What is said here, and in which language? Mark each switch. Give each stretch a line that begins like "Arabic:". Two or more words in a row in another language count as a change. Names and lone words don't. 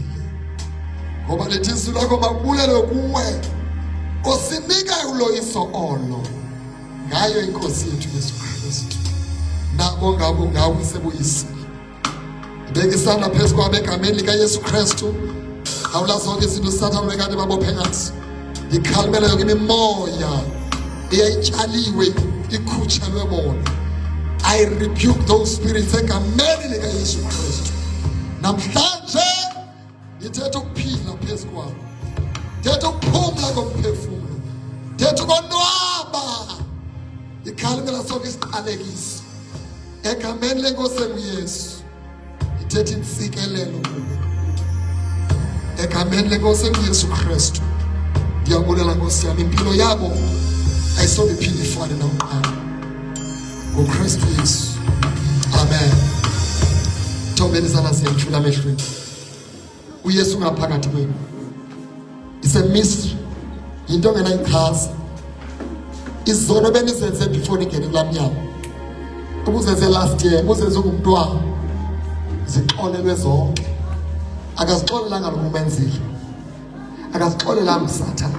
Xhosa: Ngoba lethi izwi lakho makubulele kuwe osinika uloyiso olo ngayo inkosi yethu Yesu Kristu. Nabo ngabo ngawe seboyisile. Ibeke isandla phezu kwabo egameni likaYesu Kristu. Awula zonke izinto uSathane bekade babophe ngazo. Ngikhalimela yonke imimoya eyayitshaliwe ikhutshelwe bona.
English: I rebuke those spirits
Xhosa: egameni likaYesu Kristu. Namhlanje ngithetha ukuphila phezu kwabo, ngithetha ukuphumla komphefumulo, ngithetha ukonwaba. Ngikhalimela sonke isiqalekiso egameni lenkosi uYesu. Ngithetha insikelelo kubo egameni lenkosi uYesu Kristu. Ndiyabulela Nkosi yami, impilo yabo ayisobe iphinde ifane nakuqala ngoKristu Yesu. Amen. Thobeni sana siyamthula emehlweni uYesu ngaphakathi kwenu.
English: It's a mystery,
Xhosa: into engenayichaza. Izono benizenze before ningene kulamnyango, ubuzenze
English: last year,
Xhosa: ubuzenze ngumntwana, zixolelwe zonke. Akazixolelanga lo umenzile, akazixolelanga uSathane.